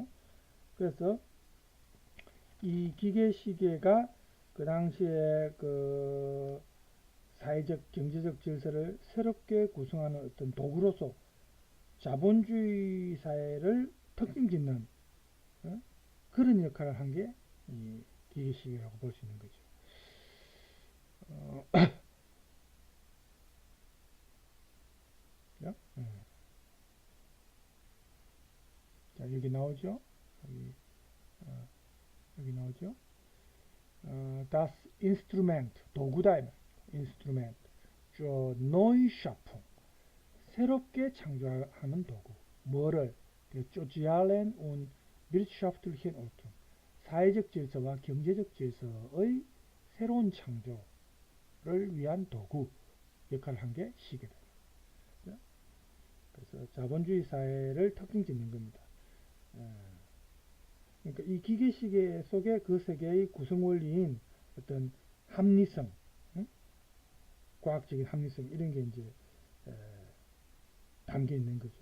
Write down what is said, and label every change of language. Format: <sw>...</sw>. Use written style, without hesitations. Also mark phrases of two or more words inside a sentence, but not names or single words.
<ko>그래서 이 기계 시계가 그 당시에 그 사회적 경제적 질서를 새롭게 구성하는 어떤 도구로서 자본주의 사회를 특징 짓는 그런 역할을 한 게 이 기계 시계라고 볼 수 있는 거죠. 그죠? 자, 여기 나오죠? 여기, 여기 나오죠?</ko> <de>Das Instrument, 도구다. Instrument. zur Neuschaffung.</de> <ko>새롭게 창조하는 도구. 뭐를?</ko> <de>sozialen und wirtschaftlichen Ordnung.</de> <ko>사회적 질서와 경제적 질서의 새로운 창조를 위한 도구 역할을 한 게 시계다. 그래서 자본주의 사회를 특징 짓는 겁니다. 그러니까 이 기계시계 속에 그 세계의 구성 원리인 어떤 합리성, 과학적인 합리성 이런 게 이제 담겨 있는 거죠.</ko>